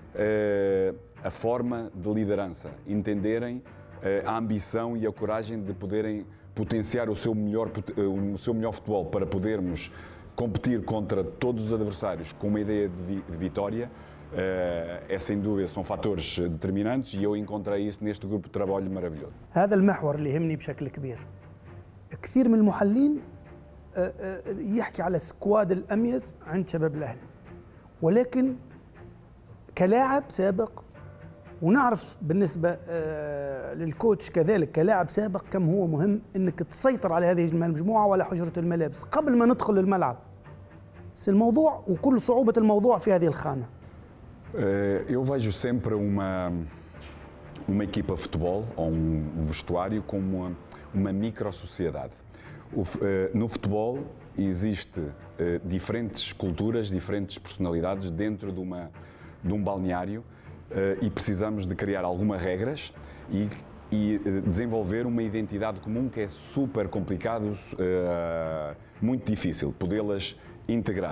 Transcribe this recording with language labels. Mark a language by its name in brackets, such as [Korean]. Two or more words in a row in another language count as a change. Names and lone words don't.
[Portuguese] a forma de liderança, entenderem a ambição e a coragem de poderem potenciar o seu melhor futebol para podermos competir contra todos os adversários com uma ideia de vitória. É sem dúvida, são fatores determinantes, e eu encontrei isso neste grupo de trabalho maravilhoso. [Arabic] هذا المحور اللي يهمني بشكل كبير. كثير من المحللين يحكي على سكواد الأميز عند شباب الأهلي، ولكن كلاعب سابق، ونعرف بالنسبة للكوتش كذلك كلاعب سابق كم هو مهم انك تسيطر على هذه المجموعة وعلى حجرة الملابس قبل ما ندخل الملعب. الموضوع وكل صعوبة الموضوع في هذه الخانة. [Portuguese] Eu vejo sempre uma equipa de futebol ou um vestuário como uma micro-sociedade. No futebol existe diferentes culturas, diferentes personalidades dentro de um balneário, e precisamos de criar algumas regras e desenvolver uma identidade comum, que é super complicado, muito difícil podê-las integrar.